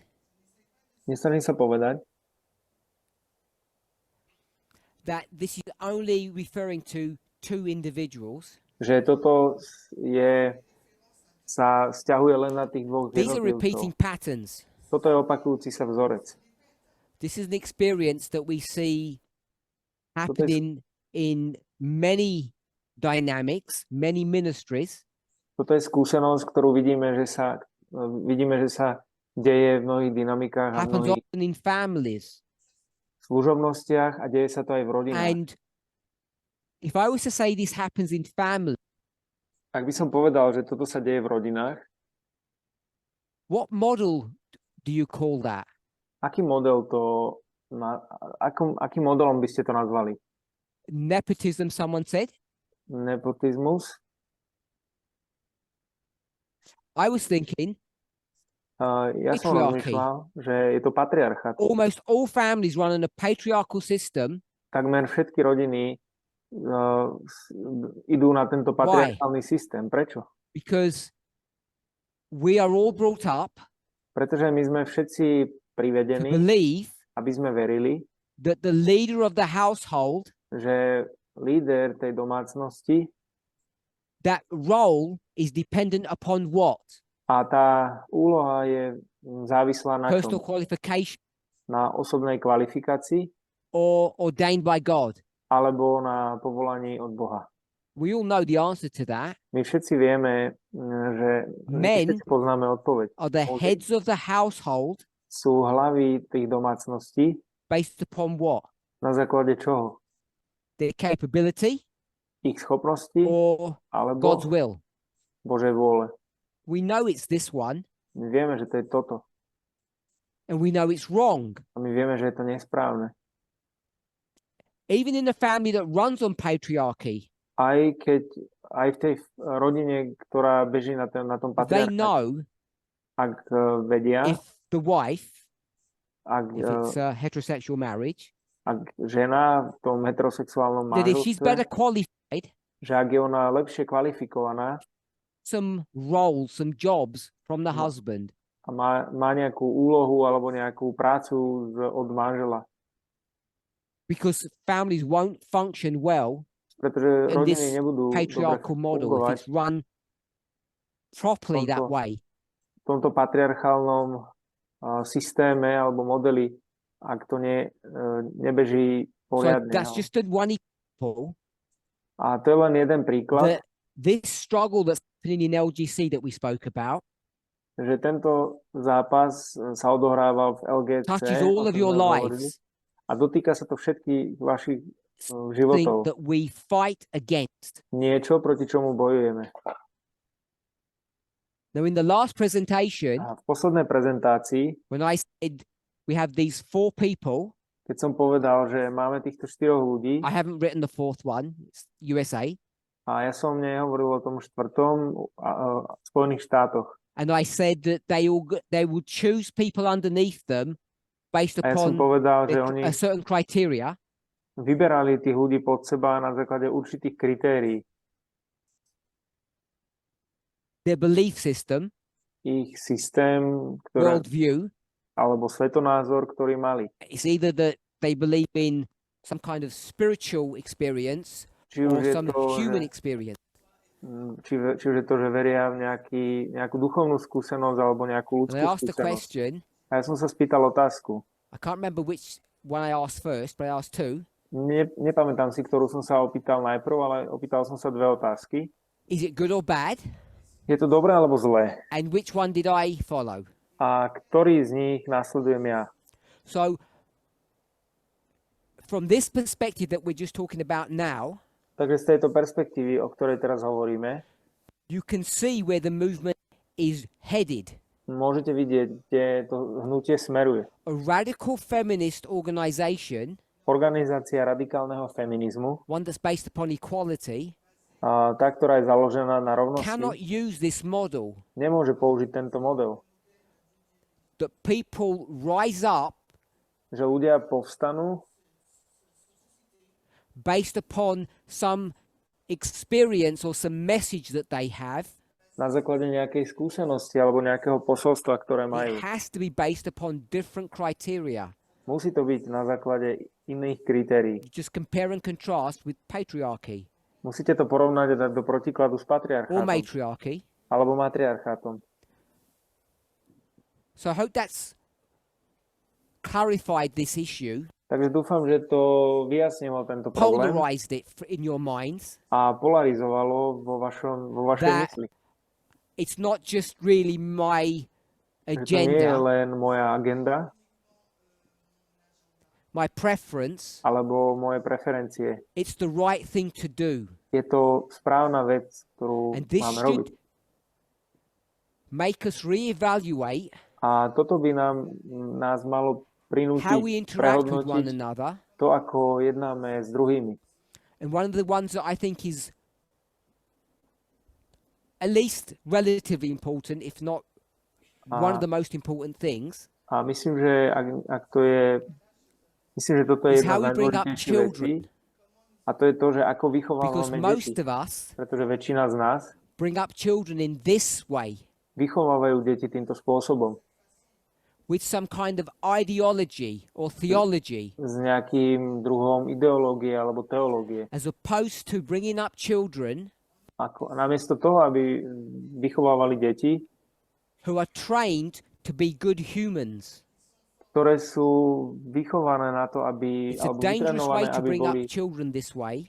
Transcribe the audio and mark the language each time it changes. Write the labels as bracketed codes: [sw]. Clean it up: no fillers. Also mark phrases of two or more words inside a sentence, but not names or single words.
[sk] nesnažím sa povedať, [en] that this is only referring to two individuals. [sk] že toto sa vzťahuje len na tých dvoch [en] These are repeating [sk] jednotlivcov. [en] patterns. [sk] Toto je opakujúci sa vzorec. [en] This is an experience that we see happening in many dynamics, many ministries. [sk] Toto je skúsenosť, ktorú vidíme, že sa deje v mnohých dynamikách a v [en] Happens [sk] mnohých [en] often in families. [sk] služobnostiach a deje sa to aj v rodinách. [en] And if I was to say this happens in families, [sk] Ak by som povedal, že toto sa deje v rodinách, [en] what model do you call that? [sk] aký model akým modelom by ste to nazvali? [en] Nepotism, someone said? [sk] Nepotizmus? [en] I was thinking [sk] Ja som [en] Patriarchy. [sk] rozmýšľal, že je to patriarchát. [en] almost all families run on a patriarchal system. [sk] Takmer všetky rodiny idú na tento patriarchálny systém. Prečo? [en] Because we are all brought up [sk] Pretože my sme všetci [en] to [sk] privedení, [en] believe [sk] aby sme verili, [en] that the leader of the household, [sk] že líder tej domácnosti [en] that role is dependent upon what? [sk] a tá úloha je závislá na [en] Personal [sk] čom? [en] qualification [sk] Na osobnej kvalifikácii [en] or ordained by God? [sk] alebo na povolaní od Boha. [en] We all know the answer to that. [sk] My všetci vieme, že [en] Men [sk] všetci poznáme odpoveď. [en] Are the Okay. heads of the household [sk] Sú hlavy tých domácností [en] based upon what? [sk] na základe čoho? [en] Their capability [sk] Ich schopnosti [en] or [sk] alebo [en] God's will? [sk] Božej vôle. [en] We know it's this one [sk] My vieme, že to je toto. [en] and we know it's wrong. [sk] A my vieme, že je to nesprávne. [en] Even in a family that runs on patriarchy, [sk] Aj v tej rodine, ktorá beží na tom [en] they [sk] patriarcháte, [en] know [sk] ak vedia, [en] if the wife, if [sk] ak [en] it's a heterosexual marriage, [sk] žena v tom heterosexuálnom [en] that if she's better [sk] manželstve, [en] qualified, [sk] že ak je ona lepšie kvalifikovaná [en] some roles, some jobs from the husband, [sk] a má nejakú úlohu alebo nejakú prácu od manžela, [en] because families won't function well [sk] pretože [en] in [sk] rodiny [en] this [sk] nebudú dobre [en] patriarchal model if [sk] fungovať [en] it's run properly that way. [sk] v tomto patriarchálnom systéme alebo modeli, ak to nebeží [en] So [sk] poriadne. [en] that's just one example. [sk] A to je len jeden príklad, [en] This struggle that's happening in LGC that we spoke about [sk] že tento zápas sa odohrával v LGC, [en] touches [sk] o [en] all of [sk] tom [en] your [sk] sme hovorili, [en] lives, [sk] a dotýka sa to všetkých vašich [en] thing [sk] životov. [en] that we fight against. [sk] Niečo, proti čomu bojujeme. [en] Now, in the last presentation, [sk] A v poslednej prezentácii, [en] when I said we have these 4 people, [sk] keď som povedal, že máme týchto 4 ľudí, [en] I haven't written the 4th one, it's USA, [sk] a ja som nehovoril o tom 4. V Spojených štátoch. [en] and I said that they will choose people underneath them based [sk] A ja som [en] upon [sk] povedal, že oni [en] a certain criteria, [sk] vyberali tých ľudí pod seba na základe určitých kritérií. [en] their belief system, [sk] Ich systém, [en] worldview. [sk] alebo svetonázor, ktorý mali. [en] It's either that they believe in some kind of spiritual experience [sk] Či [en] or [sk] už je [en] some [sk] to, [en] human [sk] že, [en] experience. [sk] či už je to, že veria v nejakú duchovnú skúsenosť alebo nejakú [en] And [sk] ľudskú [en] I asked the [sk] skúsenosť. [en] question, [sk] A ja som sa spýtal otázku. [en] I can't remember which one I asked first, but I asked 2. [sk] Nepamätám si, ktorú som sa opýtal najprv, ale opýtal som sa 2 otázky. [en] Is it good or bad? [sk] Je to dobré alebo zlé? [en] And which one did I follow? [sk] A ktorý z nich nasledujem ja? [en] So, from this perspective that we're just talking about now, [sk] Takže z tejto perspektívy, o ktorej teraz hovoríme, [en] you can see where the movement is headed. [sk] Môžete vidieť, kde to hnutie smeruje. [en] A radical feminist organization, [sk] Organizácia radikálneho feminizmu, [en] one that's based upon equality, [sk] tá, ktorá je založená na [en] cannot [sk] rovnosti, [en] use this model [sk] nemôže použiť tento model. [en] that people rise up [sk] Že ľudia povstanú [en] based upon some experience or some message that they have. [sk] na základe nejakej skúsenosti alebo nejakého posolstva, ktoré [en] It [sk] majú. [en] has to be based upon different criteria. [sk] Musí to byť na základe iných kritérií. [en] You just compare and contrast with patriarchy [sk] Musíte to porovnať a dať do protikladu s [en] or [sk] patriarchátom [en] matriarchy. [sk] alebo matriarchátom. [en] So I hope that's clarified this issue, [sk] Takže dúfam, že to vyjasnilo tento problém [en] polarized it in your minds. [sk] a polarizovalo vo vašej [en] That [sk] mysli. [en] It's not just really my [sk] Že to nie je [en] agenda, [sk] len moja agenda [en] my preference. [sk] alebo moje preferencie. [en] It's the right thing to do. [sk] Je to správna vec, ktorú [en] And this [sk] máme robiť. [en] should make us reevaluate [sk] A toto by nás malo [en] how we [sk] prinútiť [en] interact with one [sk] prehodnotiť [en] another. [sk] to, ako jednáme s druhými. [en] And one of the ones that I think is at least relatively important, if not one of the most important things, [sk] A myslím, že ak to je, myslím, že toto je [en] is [sk] jedna [en] how [sk] z [en] we bring up [sk] najdôležitejších vecí. [en] children. [sk] A to je to, že ako [en] Because [sk] vychovávame [en] most [sk] deti. [en] of us [sk] Pretože väčšina z nás [en] bring up children in this way, [sk] vychovávajú deti týmto spôsobom. [en] with some kind of ideology or theology, [sk] S nejakým druhom ideológie alebo teológie. [en] as opposed to bringing up children [sk] Namiesto toho, aby vychovávali deti, [en] who are trained to be good humans. [sk] ktoré sú vychované na to, aby, [en] It's a [sk] alebo [en] dangerous way [sk] vytrenované, [en] to [sk] aby [en] bring [sk] boli, [en] up children this way